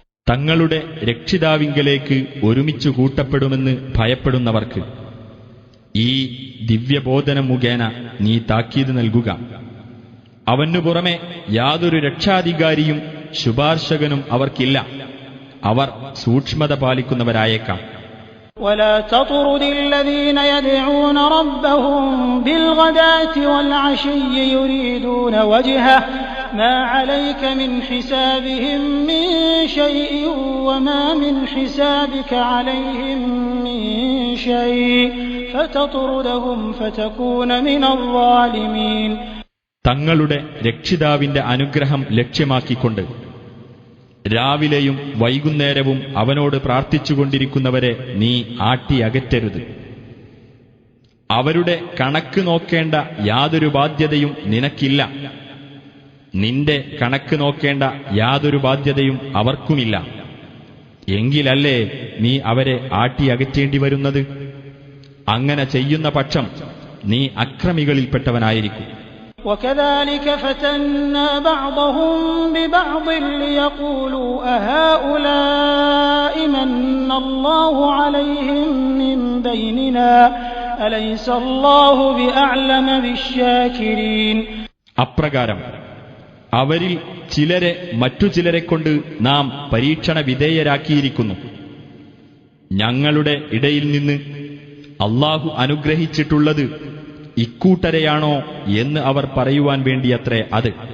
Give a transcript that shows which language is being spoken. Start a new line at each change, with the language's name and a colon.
Malayalam: തങ്ങളുടെ രക്ഷിതാവിങ്കലേക്ക് ഒരുമിച്ചു കൂട്ടപ്പെടുമെന്ന് ഭയപ്പെടുന്നവർക്ക് ഈ ദിവ്യബോധനം മുഖേന നീ താക്കീത് നൽകുക. അവനു പുറമെ യാതൊരു രക്ഷാധികാരിയും ശുപാർശകനും അവർക്കില്ല, അവർ സൂക്ഷ്മത പാലിക്കുന്നവരായേക്കാം.
Arabic: ولا تطرد الذين يدعون ربهم بالغداة والعشي يريدون وجهه ما عليك من حسابهم من شيء وما من حسابك عليهم من شيء فتطردهم فتكون من الظالمين.
Malayalam: തങ്ങളുടെ രക്ഷിതാവിന്റെ അനുഗ്രഹം ലക്ഷ്യമാക്കിക്കൊണ്ട് രാവിലെയും വൈകുന്നേരവും അവനോട് പ്രാർത്ഥിച്ചുകൊണ്ടിരിക്കുന്നവരെ നീ ആട്ടിയകറ്റരുത്. അവരുടെ കണക്ക് നോക്കേണ്ട യാതൊരു ബാധ്യതയും നിനക്കില്ല, നിന്റെ കണക്ക് നോക്കേണ്ട യാതൊരു ബാധ്യതയും അവർക്കുമില്ല. എങ്കിലല്ലേ നീ അവരെ ആട്ടിയകറ്റേണ്ടി വരുന്നത്? അങ്ങനെ ചെയ്യുന്ന പക്ഷം നീ അക്രമികളിൽപ്പെട്ടവനായിരിക്കും.
Arabic: وكذلك فتنا بعضهم ببعض ليقولوا أهؤلاء من الله عليهم من بيننا أليس الله بأعلم بالشاكرين.
Malayalam: അപ്രകാരം അവരിൽ ചിലരെ മറ്റു ചിലരെക്കൊണ്ട് നാം പരീക്ഷണ വിധേയരാക്കിയിരിക്കുന്നു. ഞങ്ങളുടെ ഇടയിൽ നിന്ന് അല്ലാഹു അനുഗ്രഹിച്ചിട്ടുള്ളത് ഇക്കൂട്ടരെയാണോ എന്ന് അവർ പറയുവാൻ വേണ്ടിയത്രേ അത്.